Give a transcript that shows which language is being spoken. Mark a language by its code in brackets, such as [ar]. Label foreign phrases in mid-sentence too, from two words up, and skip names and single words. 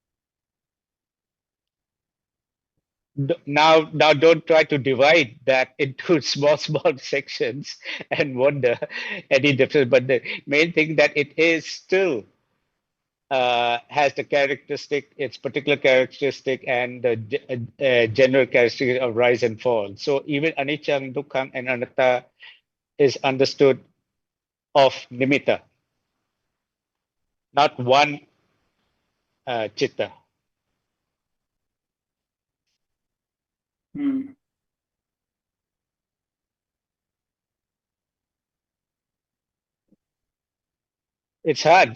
[en] Now don't try to divide that into small sections and wonder any difference. But the main thing that it is still has the characteristic, its particular characteristic, and the general characteristic of rise and fall. So even anicca, dukkha, and anatta is understood of nimitta, not one chitta. It's hard.